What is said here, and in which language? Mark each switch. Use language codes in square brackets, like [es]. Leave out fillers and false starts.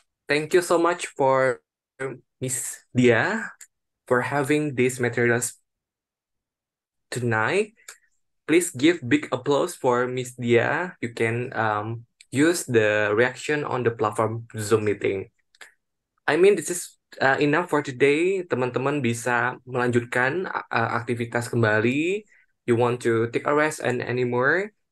[en] Thank you so much for Miss Dia for having these materials tonight. Please give big applause for Miss Dia. You can use the reaction on the platform Zoom meeting. I mean, this is enough for today. [id] Teman-teman bisa melanjutkan aktivitas kembali. [en] You want to take a rest and anymore?